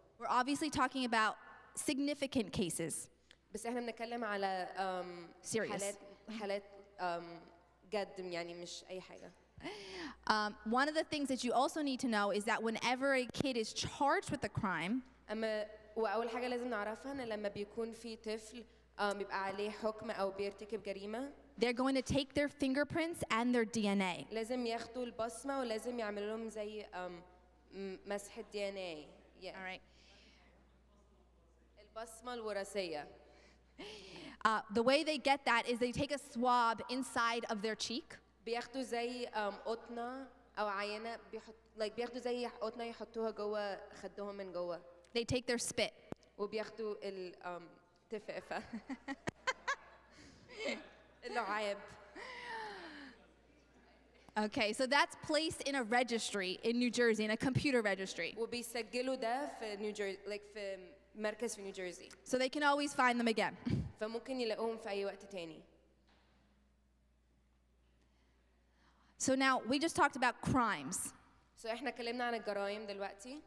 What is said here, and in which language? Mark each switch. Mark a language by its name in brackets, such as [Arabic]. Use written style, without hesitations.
[English] We're obviously talking about significant cases. [Arabic] بس احنا بنتكلم على [English] Serious. [Arabic] حالات جد, يعني مش أي حاجة. [English] One of the things that you also need to know is that whenever a kid is charged with a crime, [Arabic] أما وأول حاجة لازم نعرفها إن لما بيكون في طفل بيبقى عليه حكم أو بيرتكب جريمة, [English] they're going to take their fingerprints and their DNA. [Arabic] لازم ياخدوا البصمة ولازم يعملوا لهم زي مسحة DNA. Yeah. [English] All right. [Arabic] البصمة الوراثية. [English] The way they get that is they take a swab inside of their cheek. [Arabic] بياخدوا زي قطنة أو عينة بياخدوا زي قطنة يحطوها جوه خدهم من جوه. [English] They take their spit. [Arabic] وبياخدوا التفافة. اللعاب. [English] Okay, so that's placed in a registry in New Jersey, in a computer registry. [Arabic] وبيسجلوا ده في نيوجيرسي في مركز في نيوجيرسي. [English] So they can always find them again. [Arabic] فممكن يلاقوهم في أي وقت تاني. [English] So now we just talked about crimes. [Arabic] So احنا اتكلمنا عن الجرائم دلوقتي.